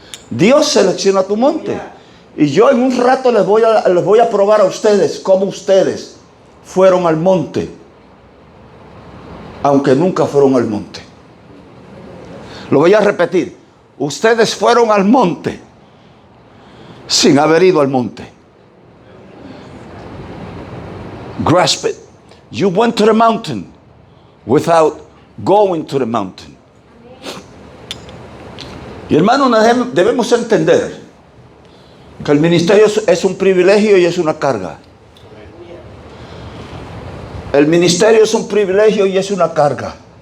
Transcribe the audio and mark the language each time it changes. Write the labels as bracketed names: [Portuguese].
[Spanish] Dios selecciona tu monte. Y yo en un rato les voy a probar a ustedes cómo ustedes fueron al monte, aunque nunca fueron al monte. Lo voy a repetir. Ustedes fueron al monte sin haber ido al monte. [English] Grasp it. You went to the mountain without going to the mountain. [Spanish] Y hermanos, debemos entender que el ministerio es un privilegio y es una carga. El ministerio es un privilegio y es una carga.